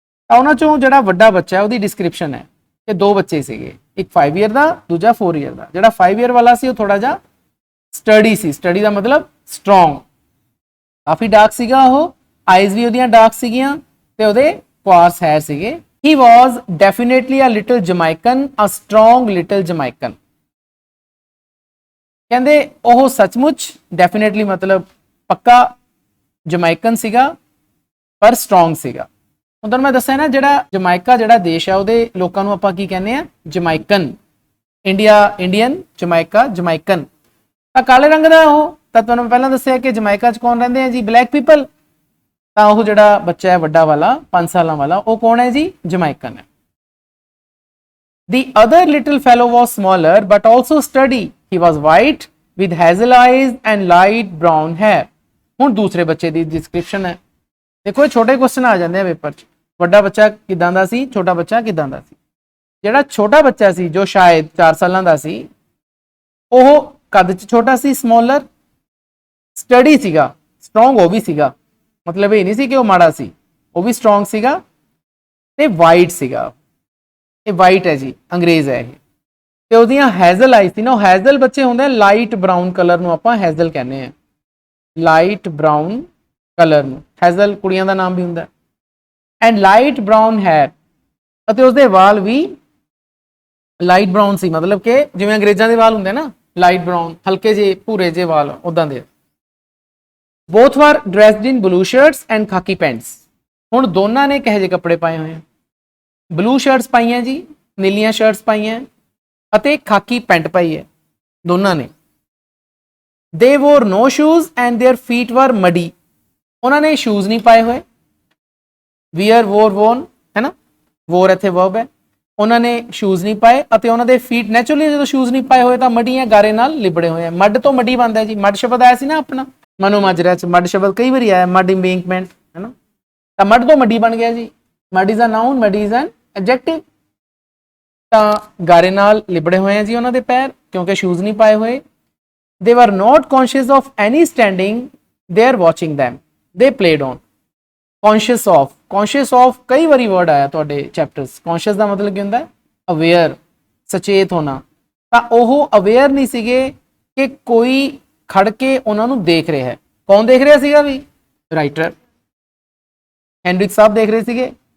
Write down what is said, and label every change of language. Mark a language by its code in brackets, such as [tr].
[pa] ਤਾਂ ਉਹਨਾਂ ਚੋਂ ਜਿਹੜਾ ਵੱਡਾ ਬੱਚਾ ਹੈ ਉਹਦੀ ਡਿਸਕ੍ਰਿਪਸ਼ਨ ਹੈ ਕਿ ਦੋ ਬੱਚੇ ਸੀਗੇ, ਇੱਕ 5 ਈਅਰ ਦਾ, ਦੂਜਾ 4 ਈਅਰ ਦਾ। ਜਿਹੜਾ 5 ਈਅਰ ਵਾਲਾ ਸੀ ਉਹ ਥੋੜਾ ਜਿਹਾ ਸਟਡੀ ਸੀ, ਸਟਡੀ ਦਾ ਮਤਲਬ ਸਟਰੋਂਗ, ਕਾਫੀ ਡਾਰਕ ਸੀਗਾ ਉਹ, ਆਈਜ਼ ਵੀ ਉਹਦੀਆਂ ਡਾਰਕ ਸੀਗੀਆਂ ਤੇ ਉਹਦੇ ਕੋਆਰਸ ਹੈਰ ਸੀਗੇ। [en] He was definitely a little Jamaican, a strong little Jamaican. [pa] ਕਹਿੰਦੇ ਉਹ ਸੱਚਮੁੱਚ, ਡੈਫੀਨੇਟਲੀ ਮਤਲਬ ਪੱਕਾ ਜਮਾਇਕਨ ਸੀਗਾ, ਪਰ ਸਟਰੋਂਗ ਸੀਗਾ। ਹੁਣ ਮੈਂ ਦੱਸਿਆ ਨਾ, ਜਿਹੜਾ ਜਮਾਇਕਾ ਜਿਹੜਾ ਦੇਸ਼ ਹੈ ਉਹਦੇ ਲੋਕਾਂ ਨੂੰ ਆਪਾਂ ਕੀ ਕਹਿੰਦੇ ਆ, ਜਮਾਇਕਨ। India Indian, Jamaica ਜਮਾਇਕਨ। ਤਾਂ ਕਾਲੇ ਰੰਗ ਦਾ ਉਹ, ਤਾਂ ਤੁਹਾਨੂੰ ਪਹਿਲਾਂ ਦੱਸਿਆ ਕਿ ਜਮਾਇਕਾ 'ਚ ਕੌਣ ਰਹਿੰਦੇ ਆ ਜੀ, ਬਲੈਕ ਪੀਪਲ। ਤਾਂ ਉਹ ਜਿਹੜਾ ਬੱਚਾ ਹੈ ਵੱਡਾ ਵਾਲਾ 5 ਸਾਲਾਂ ਵਾਲਾ, ਉਹ ਕੌਣ ਹੈ ਜੀ, ਜਮਾਇਕਨ ਹੈ। [en] The other little fellow was smaller but also sturdy. He was white with hazel eyes and light brown hair. [pa] ਹੁਣ ਦੂਸਰੇ ਬੱਚੇ ਦੀ ਡਿਸਕ੍ਰਿਪਸ਼ਨ ਹੈ। ਦੇਖੋ ਇਹ ਛੋਟੇ ਕੁਐਸਚਨ ਆ ਜਾਂਦੇ ਆ ਪੇਪਰ 'ਚ। ਵੱਡਾ ਬੱਚਾ ਕਿਦਾਂ ਦਾ ਸੀ, ਛੋਟਾ ਬੱਚਾ ਕਿਦਾਂ ਦਾ ਸੀ। ਜਿਹੜਾ ਛੋਟਾ ਬੱਚਾ ਸੀ ਜੋ ਸ਼ਾਇਦ 4 ਸਾਲਾਂ ਦਾ ਸੀ, ਉਹ ਕੱਦ 'ਚ ਛੋਟਾ ਸੀ, ਸਮਾਲਰ, ਸਟਡੀ ਸੀਗਾ, ਸਟਰੋਂਗ ਉਹ ਵੀ ਸੀਗਾ। ਮਤਲਬ ਇਹ ਨਹੀਂ ਸੀ ਕਿ ਉਹ ਮਾੜਾ ਸੀ, ਉਹ ਵੀ ਸਟਰੋਂਗ ਸੀਗਾ, ਤੇ ਵਾਈਟ ਸੀਗਾ। ਇਹ ਵਾਈਟ ਹੈ ਜੀ, ਅੰਗਰੇਜ਼ ਹੈ ਇਹ। ਤੇ ਉਹਦੀਆਂ ਹੈਜ਼ਲ ਆਈ ਸੀ ਨਾ, ਉਹ ਹੈਜ਼ਲ ਬੱਚੇ ਹੁੰਦੇ ਆ ਲਾਈਟ ਬਰਾਊਨ ਕਲਰ ਨੂੰ ਆਪਾਂ ਹੈਜ਼ਲ ਕਹਿੰਦੇ ਆ, ਲਾਈਟ ਬਰਾਊਨ ਕਲਰ ਨੂੰ ਹੈਜ਼ਲ ਕੁੜੀਆਂ ਦਾ ਨਾਮ ਵੀ ਹੁੰਦਾ। [en] and light brown hair, [pa] ਅਤੇ ਉਸਦੇ ਵਾਲ ਵੀ ਲਾਈਟ ਬਰਾਊਨ ਸੀ, ਮਤਲਬ ਕਿ ਜਿਵੇਂ ਅੰਗਰੇਜ਼ਾਂ ਦੇ ਵਾਲ ਹੁੰਦੇ ਨਾ ਲਾਈਟ ਬਰਾਊਨ, ਹਲਕੇ ਜਿਹੇ ਭੂਰੇ ਜਿਹੇ ਵਾਲ ਉਦਾਂ ਦੇ। [en] Both were dressed in blue shirts and khaki pants. [pa] ਹੁਣ ਦੋਨਾਂ ਨੇ ਕਿਹੋ ਜਿਹੇ ਕੱਪੜੇ ਪਾਏ ਹੋਏ ਆ, ਬਲੂ ਸ਼ਰਟਸ ਪਾਈਆਂ ਜੀ, ਨੀਲੀਆਂ ਸ਼ਰਟਸ ਪਾਈਆਂ ਅਤੇ ਖਾਕੀ ਪੈਂਟ ਪਾਈ ਹੈ ਦੋਨਾਂ ਨੇ। [en] They wore no shoes and their feet were muddy. [pa] ਉਹਨਾਂ ਨੇ ਸ਼ੂਜ਼ ਨਹੀਂ ਪਾਏ ਹੋਏ, wear wore worn ਹੈ ਨਾ, wore ਇੱਥੇ verb ਹੈ। ਉਹਨਾਂ ਨੇ ਸ਼ੂਜ਼ ਨਹੀਂ ਪਾਏ ਅਤੇ ਉਹਨਾਂ ਦੇ ਫੀਟ ਨੈਚੁਰਲੀ ਜਦੋਂ ਸ਼ੂਜ਼ ਨਹੀਂ ਪਾਏ ਹੋਏ ਤਾਂ ਮੱਡੀਆਂ ਗਾਰੇ ਨਾਲ ਲਿਬੜੇ ਹੋਏ ਆ। ਮੱਡ ਤੋਂ ਮੱਡੀ ਬਣਦਾ ਜੀ, ਮੱਡ ਸ਼ਬਦ ਆਇਆ ਸੀ ਨਾ ਆਪਣਾ ਮਨੋ ਮਾਜਰਾ 'ਚ, ਮੱਡ ਸ਼ਬਦ ਕਈ ਵਾਰੀ ਆਇਆ, ਮੱਡ ਇੰਬੈਂਕਮੈਂਟ ਹੈ ਨਾ, ਤਾਂ ਮੱਡ ਤੋਂ ਮੱਡੀ ਬਣ ਗਿਆ ਜੀ। [en] Mud is a noun, mud is an adjective. [pa] ਤਾਂ ਗਾਰੇ ਨਾਲ ਲਿਬੜੇ ਹੋਏ ਆ ਜੀ ਉਹਨਾਂ ਦੇ ਪੈਰ, ਕਿਉਂਕਿ ਸ਼ੂਜ਼ ਨਹੀਂ ਪਾਏ ਹੋਏ। [en] They were not conscious of any standing there watching them. They played on. Conscious of, conscious of [pa] ਕਈ ਵਾਰੀ ਵਰਡ ਆਇਆ ਤੁਹਾਡੇ ਚੈਪਟਰਸ। conscious ਦਾ ਮਤਲਬ ਕੀ ਹੁੰਦਾ ਹੈ, ਅਵੇਅਰ, ਸਚੇਤ ਹੋਣਾ। ਤਾਂ ਉਹ ਅਵੇਅਰ ਨਹੀਂ ਸੀਗੇ ਕਿ ਕੋਈ ਖੜ ਕੇ ਉਹਨਾਂ ਨੂੰ ਦੇਖ ਰਿਹਾ ਹੈ। ਕੌਣ ਦੇਖ ਰਿਹਾ ਸੀਗਾ ਵੀ, ਰਾਈਟਰ ਹੈਨਰਿਕ ਸਾਹਿਬ ਦੇਖ ਰਹੇ ਸੀਗੇ।